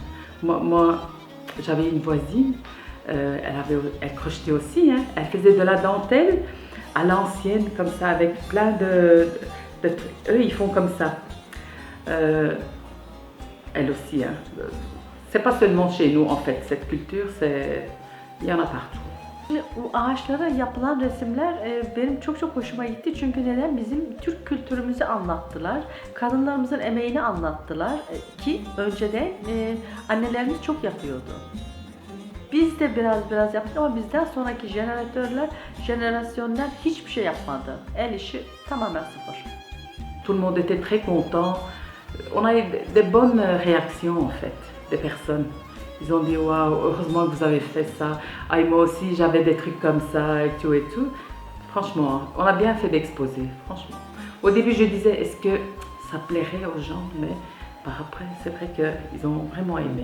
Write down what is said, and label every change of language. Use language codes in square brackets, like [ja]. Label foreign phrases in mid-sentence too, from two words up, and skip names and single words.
[fr] Moi j'avais une voisine, elle crochetait aussi, hein. Elle faisait de la dentelle à l'ancienne, comme ça, avec plein de eux ils font comme ça. Elle aussi, hein. C'est pas seulement chez nous en fait, cette culture, il y en a partout. [tr] Bu ağaçlara yapılan resimler benim çok hoşuma gitti çünkü neden? Bizim Türk kültürümüzü anlattılar, kadınlarımızın emeğini anlattılar ki önceden annelerimiz çok yapıyordu. Biz de biraz yaptık ama bizden sonraki jenerasyonlar hiçbir şey yapmadı. El işi tamamen sıfır. [fr] Tout le monde était très content. On a eu de bonnes réactions en fait, des personnes. Ils ont dit waouh, heureusement que vous avez fait ça. Ah, et moi aussi j'avais des trucs comme ça et tout et tout. Franchement, on a bien fait d'exposer, franchement. Au début je disais est-ce que ça plairait aux gens, mais par après c'est vrai qu'ils ont vraiment aimé.